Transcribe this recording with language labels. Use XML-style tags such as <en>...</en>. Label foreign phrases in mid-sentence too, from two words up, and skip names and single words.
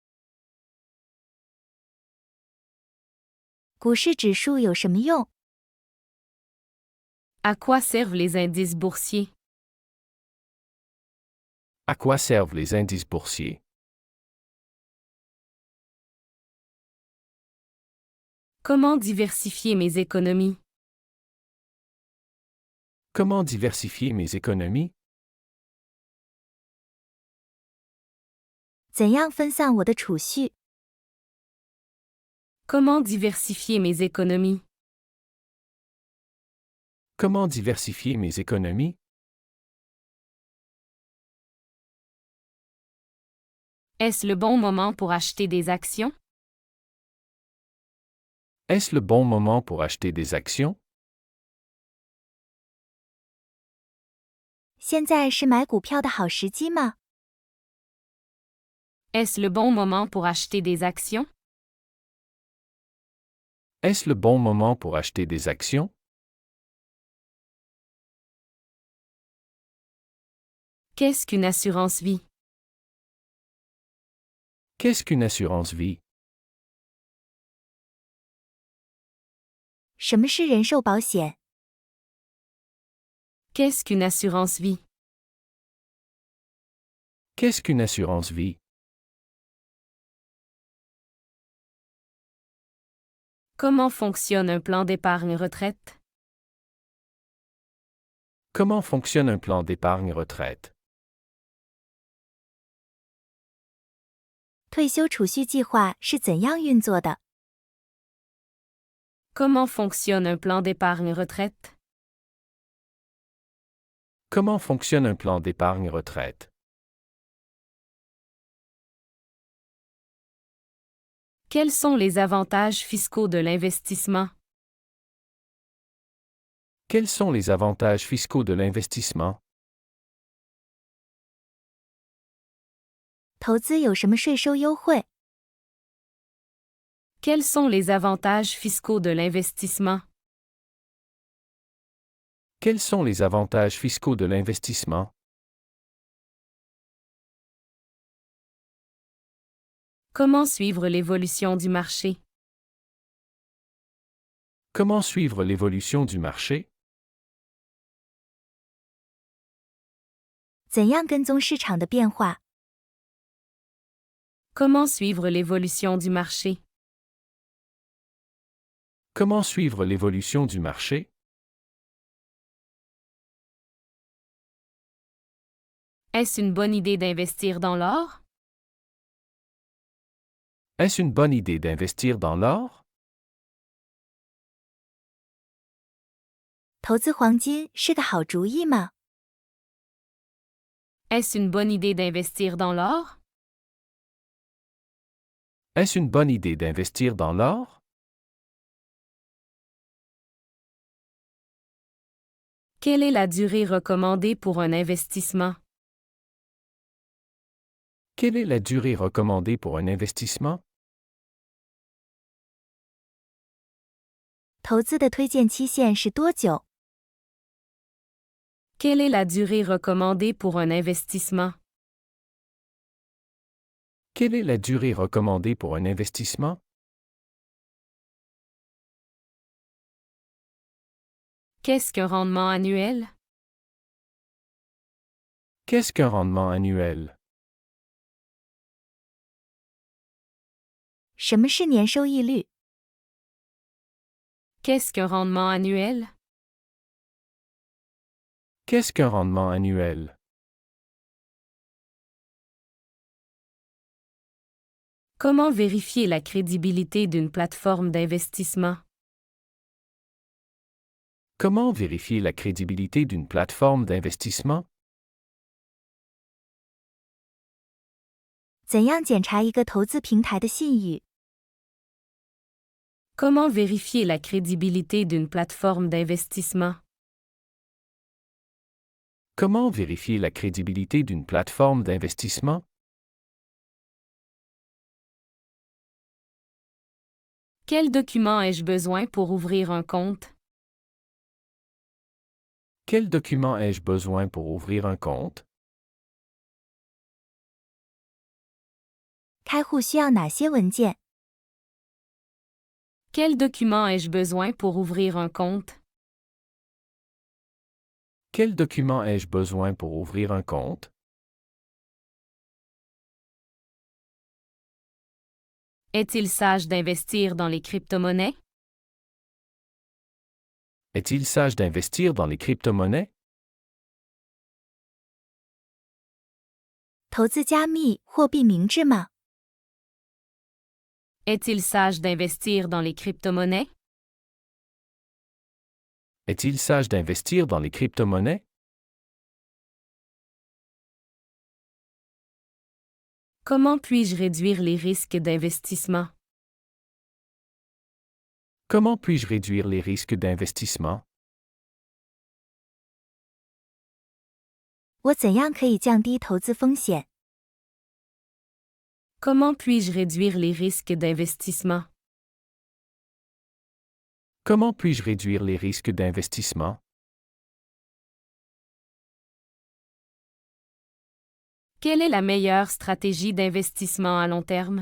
<zh>股市指数有什么用？</zh> <fr>À quoi servent les indices boursiers? À quoi servent les indices boursiers? Comment diversifier mes économies? Comment diversifier mes économies?</fr> <zh>怎样分散我的储蓄？</zh> <fr>Comment diversifier mes économies? Comment diversifier mes économies? Est-ce le bon moment pour acheter des actions? Est-ce le bon moment pour acheter des actions?</fr> <zh>现在是买股票的好时机吗？</zh> <fr>Est-ce le bon moment pour acheter des actions? Est-ce le bon moment pour acheter des actions? Qu'est-ce qu'une assurance vie? Qu'est-ce qu'une assurance vie?</fr> <zh>什么是人寿保险？</zh> <fr>Qu'est-ce qu'une assurance vie? Qu'est-ce qu'une assurance vie? Comment fonctionne un plan d'épargne retraite? Comment fonctionne un plan d'épargne retraite?</fr> <zh>退休储蓄计划是怎样运作的？</zh> <fr>Comment fonctionne un plan d'épargne retraite? Comment fonctionne un plan d'épargne retraite? Quels sont les avantages fiscaux de l'investissement? Quels sont les avantages fiscaux de l'investissement?</fr> <zh>投资有什么税收优惠？</zh> <fr>Quels sont les avantages fiscaux de l'investissement? Quels sont les avantages fiscaux de l'investissement? Comment suivre l'évolution du marché? Comment suivre l'évolution du marché?</fr> <zh>怎样跟踪市场的变化？</zh> <fr>Comment suivre l'évolution du marché? Comment suivre l'évolution du marché? Est-ce une bonne idée d'investir dans l'or? Est-ce une bonne idée d'investir dans l'or?</fr> <zh>投资黄金是个好主意吗？</zh> <fr>Est-ce une bonne idée d'investir dans l'or? Est-ce une bonne idée d'investir dans l'or? Quelle est la durée recommandée pour un investissement? Quelle est la durée recommandée pour un investissement?</fr> <zh>投资的推荐期限是多久？</zh> <fr>Quelle est la durée recommandée pour un investissement? Quelle est la durée recommandée pour un investissement? Qu'est-ce qu'un rendement annuel? Qu'est-ce qu'un rendement annuel?</fr> <zh>什么是年收益率？</zh> <fr>Qu'est-ce qu'un rendement annuel? Qu'est-ce qu'un rendement annuel? Comment vérifier la crédibilité d'une plateforme d'investissement? Comment vérifier la crédibilité d'une plateforme d'investissement?</fr> <zh>怎样检查一个投资平台的信誉？</zh> <fr>Comment vérifier la crédibilité d'une plateforme d'investissement? Comment vérifier la crédibilité d'une plateforme d'investissement? Quel document ai-je besoin pour ouvrir un compte? Quel document ai-je besoin pour ouvrir un compte?</fr> <zh>开户需要哪些文件？</zh> <fr>Quel document ai-je besoin pour ouvrir un compte? Quel document ai-je besoin pour ouvrir un compte? Est-il sage d'investir dans les crypto-monnaies? Est-il sage d'investir dans les crypto-monnaies?</fr> <zh>投资加密货币明智吗？</zh> <fr>Est-il sage d'investir dans les crypto-monnaies? Est-il sage d'investir dans les crypto-monnaies? Comment puis-je réduire les risques d'investissement? Comment puis-je réduire les risques d'investissement?</fr> <zh>我怎样可以降低投资风险？</zh> <fr>Comment puis-je réduire les risques d'investissement? Comment puis-je réduire les risques d'investissement? Quelle est la meilleure stratégie d'investissement à long terme?</fr>